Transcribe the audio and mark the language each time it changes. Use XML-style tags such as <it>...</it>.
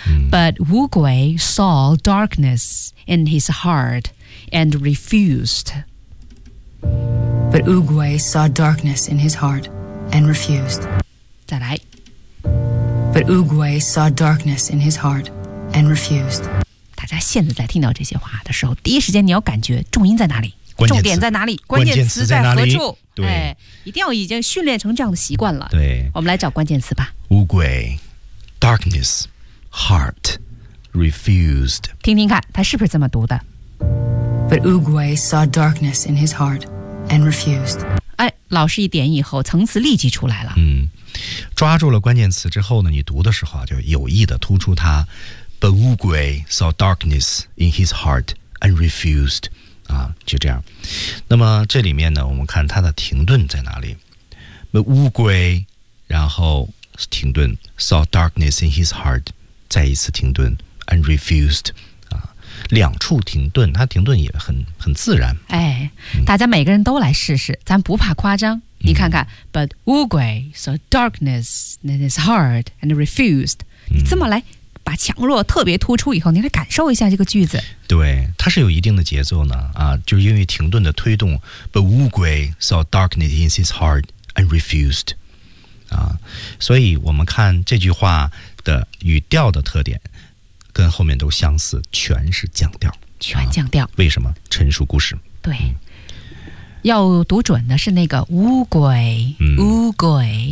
<en>But 乌龟 saw darkness in his heart and refused.” But Oogway saw darkness in his heart and refused.</en> <zh>再来。 But Oogway saw darkness in his heart and refused. 大家现在在听到这些话的时候，第一时间你要感觉重音在哪里，重点在哪里，关键词在何处。对、哎、一定要已经训练成这样的习惯了。对，我们来找关键词吧。</zh> <en>Oogway, darkness, heart, refused.</en> <zh>听听看他是不是这么读的。</zh> <en>But Oogway saw darkness in his heart and refused.</en> <zh>哎，老师一点以后，层次立即出来了。嗯，抓住了关键词之后呢，你读的时候就有意的突出它。</zh> <en>But Oogway saw darkness in his heart and refused.</en> <zh>啊，就这样。那么这里面呢，我们看它的停顿在哪里。</zh> <en>But Oogway,</en> <zh>然后停顿</zh> <en>saw darkness in his heart,</en> <zh>再一次停顿</zh> <en>and refused.</en> <zh>两处停顿，它停顿也很自然。哎，大家每个人都来试试，咱不怕夸张。你看看、</zh> <en>But Oogway saw darkness in his heart and refused.、</en> <zh>你这么来，把强弱特别突出以后，你来感受一下这个句子。对，它是有一定的节奏呢。啊，就是因为停顿的推动</zh> <en>，But Oogway saw darkness in his heart and refused.</en> <zh>啊，所以我们看这句话的语调的特点。跟后面都相似，全是降调，全降调、啊、为什么？陈述故事。对、要读准的是那个乌龟、乌龟、</zh>